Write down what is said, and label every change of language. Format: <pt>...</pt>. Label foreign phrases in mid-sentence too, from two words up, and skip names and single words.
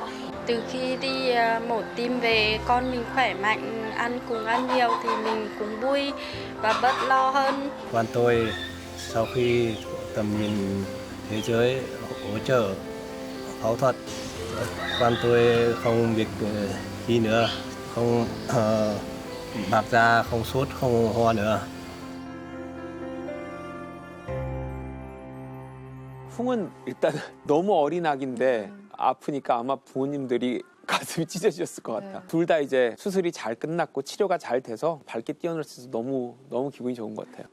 <vi>Từ khi đi mổ tim về con mình khỏe mạnh, ăn nhiều thì mình cũng vui và bớt lo hơn. Quan tôi sau khi tầm nhìn thế giới hỗ trợ phẫu thuật, quan tôi không việc gì nữa, không bạc da, không sốt, không ho nữa.</vi> <ko>훙은 일단 너무 어린 아기인데 아프니까 아마 부모님들이 가슴이 찢어졌을 것 같아. 둘 다 이제 수술이 잘 끝났고 치료가 잘 돼서 밝게 뛰어놀 수 있어서 너무 기분이 좋은 것 같아요.</ko>